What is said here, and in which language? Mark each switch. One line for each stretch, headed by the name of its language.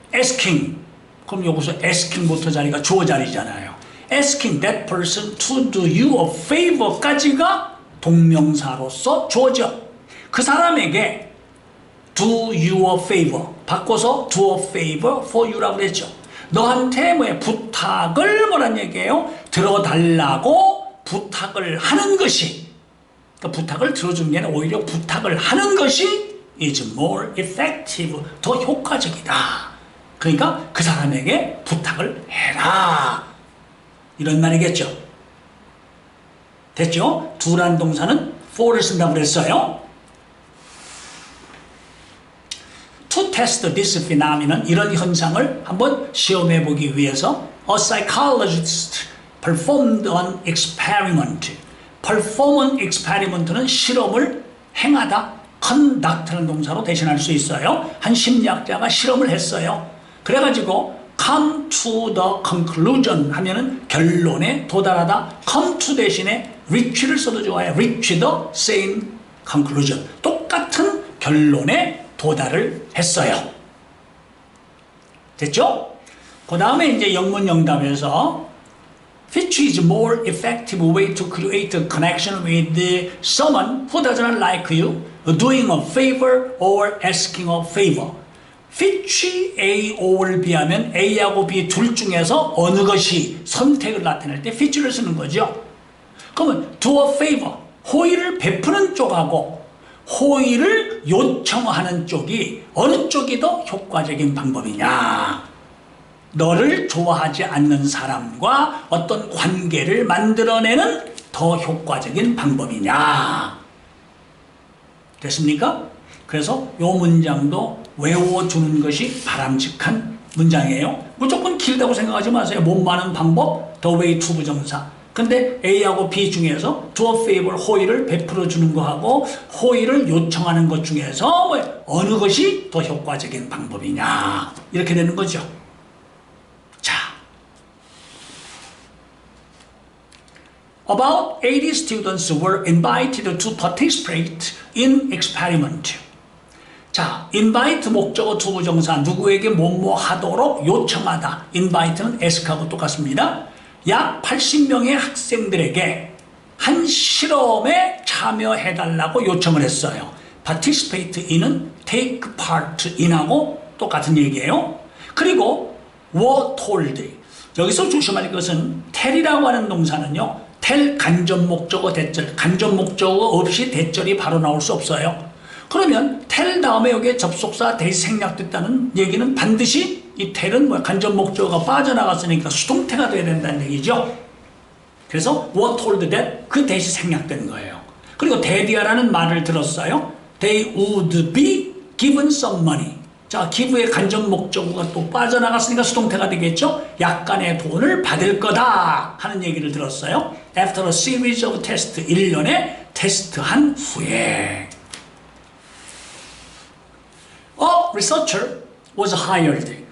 Korean: asking 그럼 여기서 asking부터 자리가 주어 자리잖아요.
English: asking that person to do you a favor
Korean: 까지가 동명사로서 주어져. 그 사람에게
English: do you a favor
Korean: 바꿔서
English: do a favor for you
Korean: 라고 그랬죠. 너한테 부탁을 뭐란 얘기예요? 들어달라고 부탁을 하는 것이 그러니까 부탁을 들어주는 게 아니라 오히려 부탁을 하는 것이
English: is more effective
Korean: 더 효과적이다. 그러니까 그 사람에게 부탁을 해라 이런 말이겠죠. 됐죠? do란 동사는 for를 쓴다고 그랬어요.
English: To test this phenomenon
Korean: 이런 현상을 한번 시험해 보기 위해서
English: a psychologist performed an experiment. perform an experiment
Korean: 는 실험을 행하다 conduct라는 동사로 대신할 수 있어요. 한 심리학자가 실험을 했어요. 그래가지고
English: come to the conclusion
Korean: 하면은 결론에 도달하다 come to 대신에 reach를 써도 좋아요.
English: reach the same conclusion
Korean: 똑같은 결론에 도달을 했어요. 됐죠? 그 다음에 이제 영문 영답에서
English: which is more effective way to create a connection with someone who does not like you, doing a favor or asking a favor.
Korean: which A, O를 비하면 A하고 B 둘 중에서 어느 것이 선택을 나타낼 때 which를 쓰는 거죠. 그러면 do a favor, 호의를 베푸는 쪽하고 호의를 요청하는 쪽이 어느 쪽이 더 효과적인 방법이냐. 너를 좋아하지 않는 사람과 어떤 관계를 만들어내는 더 효과적인 방법이냐. 됐습니까? 그래서 이 문장도 외워주는 것이 바람직한 문장이에요. 무조건 길다고 생각하지 마세요. 몸 많은 방법,
English: the way to
Korean: 부정사. 근데 A하고 B 중에서
English: do a favor,
Korean: 호의를 베풀어 주는 거하고 호의를 요청하는 것 중에서 어느 것이 더 효과적인 방법이냐. 이렇게 되는 거죠.
English: 자, About 80 students were invited to participate in experiment.
Korean: 자, invite 목적어 투부정사 누구에게 뭐뭐 하도록 요청하다. invite는 ask하고 똑같습니다. 약 80명의 학생들에게 한 실험에 참여해달라고 요청을 했어요. participate in은 take part in하고 똑같은 얘기예요. 그리고
English: were told.
Korean: 여기서 조심할 것은 tell이라고 하는 동사는요, tell 간접 목적어 대절, 간접 목적어 없이 대절이 바로 나올 수 없어요. 그러면 tell 다음에 여기에 접속사 대시 생략됐다는 얘기는 반드시 이 tell은 뭐야? 간접 목적어가 빠져나갔으니까 수동태가 돼야 된다는 얘기죠. 그래서
English: were told that
Korean: 그 대시 생략된 거예요. 그리고 데디아라는 말을 들었어요.
English: They would be given some money.
Korean: 자, 기부의 간접 목적어가 또 빠져나갔으니까 수동태가 되겠죠. 약간의 돈을 받을 거다 하는 얘기를 들었어요.
English: After a series of tests,
Korean: 1년의 테스트한 후에
English: A researcher was hired.